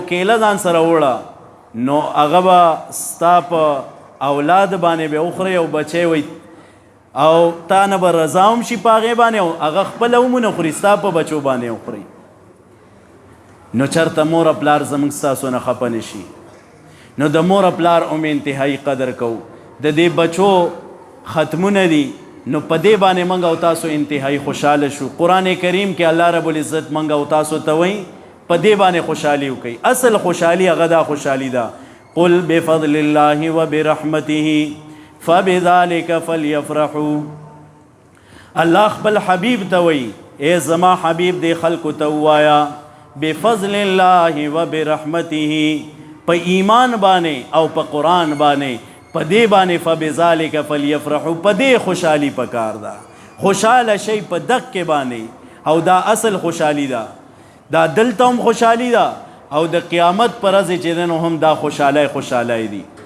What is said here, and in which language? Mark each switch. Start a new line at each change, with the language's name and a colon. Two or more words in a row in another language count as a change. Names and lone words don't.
Pashto: کیله ځان سره اوړه نو هغه به ستا په اولاد باندې به وخورئ او بچی وی او تا نه به رضا هم شي په هغې باندې او هغه خپله هم ونه خوري ستا په بچو باندې وخورئ نو چېرته مور پلار زموږ ستاسو نه خفه نه شي نو د مور پلار هم انتهایی قدر کوو د دې بچو ختمونه دي نو په دې باندې موږ او تاسو انتهایی خوشحاله شو. قرآن کریم کې
Arabic: الله رب العزت
Pashto: موږ او تاسو ته وایي په دې باندې خوشحالي وکړئ. اصل خوشحالي هغه دا خوشحالي ده.
Arabic: قل بفضل الله وبرحمته فبذلك فليفرحوا.
Pashto: الله خپل حبیب ته وایي اے زما حبیب دې خلکو ته ووایا
Arabic: بفضل الله وبرحمته،
Pashto: په ایمان باندې او په قرآن باندې، په دې باندې
Arabic: فبذلک فلیفرحوا،
Pashto: په دې خوشحالي پکار ده. خوشحاله شي په دقه باندې او دا اصل خوشحالي ده. دا دلته هم خوشحالي ده او د قیامت پر ورځ چې نو هم دا خوشحالی دي.